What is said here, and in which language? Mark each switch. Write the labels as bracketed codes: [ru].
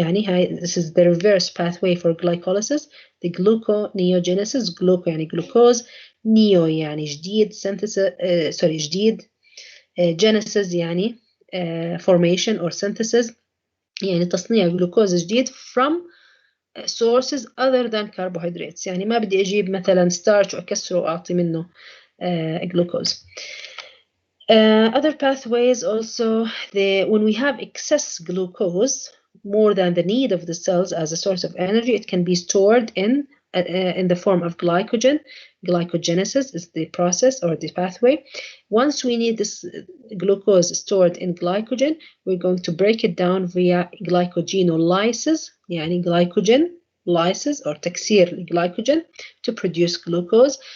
[en] يعني this is the reverse pathway for glycolysis. The gluconeogenesis, gluco يعني glucose, neo يعني جديد, synthesis جديد, genesis يعني formation or synthesis [ar] يعني تصنيع جلوكوز جديد [en] from sources other than carbohydrates. [ar] يعني ما بدي أجيب مثلا starch وأكسره وأعطي منه glucose. [en] Other pathways also, when we have excess glucose, more than the need of the cells as a source of energy, it can be stored in the form of glycogen. Glycogenesis is the process or the pathway. Once we need this glucose stored in glycogen, we're going to break it down via glycogenolysis, يعني glycogen lysis or تكسير glycogen to produce glucose.